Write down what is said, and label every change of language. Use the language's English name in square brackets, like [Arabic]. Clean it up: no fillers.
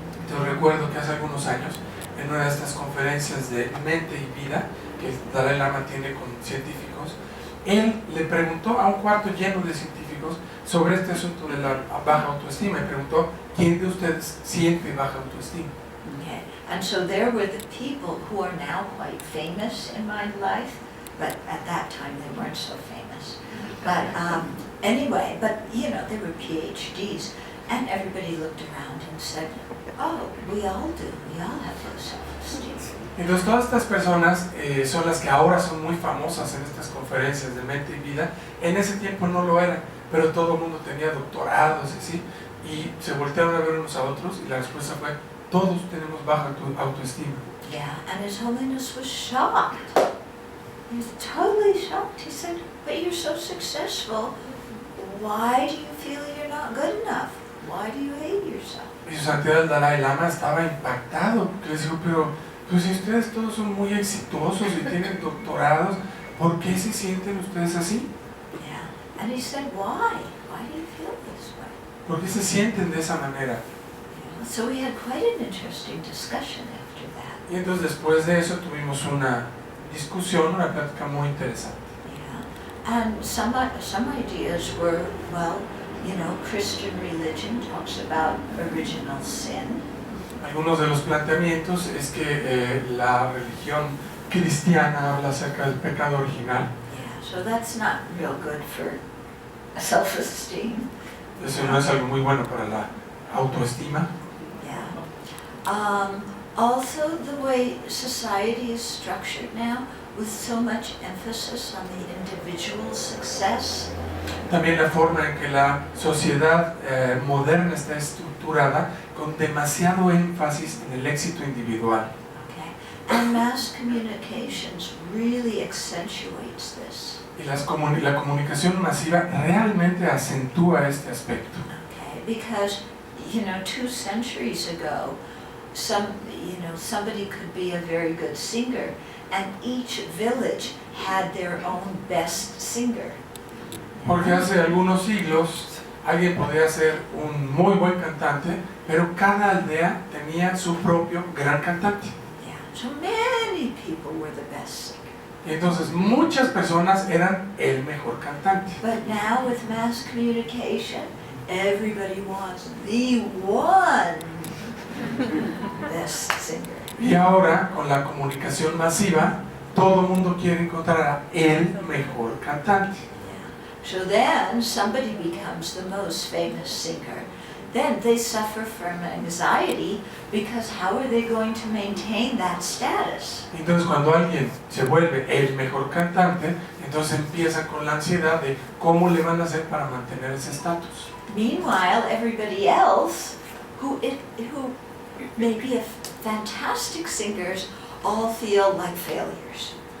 [Spanish] Yo recuerdo que hace algunos años, en una de estas conferencias de mente y vida que el Dalai Lama tiene con científicos, él le preguntó a un cuarto lleno de científicos sobre este asunto de la baja autoestima y preguntó, ¿quién de ustedes siente baja autoestima? [English] Okay. And so there were the people who are now quite famous in my life, but at that time they weren't so famous. But anyway, they were PhDs, and everybody looked around and said, oh, we all do, we all have low self-esteem. [Spanish] Entonces todas estas personas son las que ahora son muy famosas en estas conferencias de mente y vida. En ese tiempo no lo eran, pero todo el mundo tenía doctorados y así, y se voltearon a ver unos a otros y la respuesta fue, todos tenemos baja autoestima. [English] Yeah, and His Holiness was shocked. He was totally shocked. He said, but you're so successful, why do you feel you're not good enough? Why do you hate yourself? [Spanish] Y su santidad el Dalai Lama estaba impactado, porque les dijo, pero pues si ustedes todos son muy exitosos y tienen doctorados, ¿por qué se sienten ustedes así? [English] Yeah, and he said, why? Why do you feel this way? [Spanish] ¿Por qué se sienten de esa manera? [English] Yeah, so we had quite an interesting discussion after that. [Spanish] Y entonces después de eso tuvimos una discusión, una plática muy interesante. [English] Yeah, and some ideas were, Christian religion talks about original sin. [Spanish] Algunos de los planteamientos es que la religión cristiana habla acerca del pecado original. [English] Yeah, so that's not real good for self-esteem. [Spanish] Eso no es algo muy bueno para la autoestima. [English] Yeah. Also, the way society is structured now, with so much emphasis on the individual's success. [Spanish] También la forma en que la sociedad moderna está estructurada con demasiado énfasis en el éxito individual. [English] Okay. And mass communications really accentuates this. [Spanish] Y la comunicación masiva realmente acentúa este aspecto. [English] Okay, because 2 centuries ago, somebody could be a very good singer, and each village had their own best singer. [Spanish] Porque hace algunos siglos alguien podía ser un muy buen cantante, pero cada aldea tenía su propio gran cantante. [English] Yeah, so many people were the best singer. [Spanish] Y entonces muchas personas eran el mejor cantante. [English] But now with mass communication, everybody wants the one best singer. [Spanish] Y ahora con la comunicación masiva, todo el mundo quiere encontrar a el mejor cantante. [English] So then somebody becomes the most famous singer. then they suffer from anxiety because how are they going to maintain that status? [Spanish] Entonces cuando alguien se vuelve el mejor cantante, entonces empieza con la ansiedad de cómo le van a hacer para mantener ese estatus. [English] Meanwhile, everybody else who may be fantastic singers all feel like failures.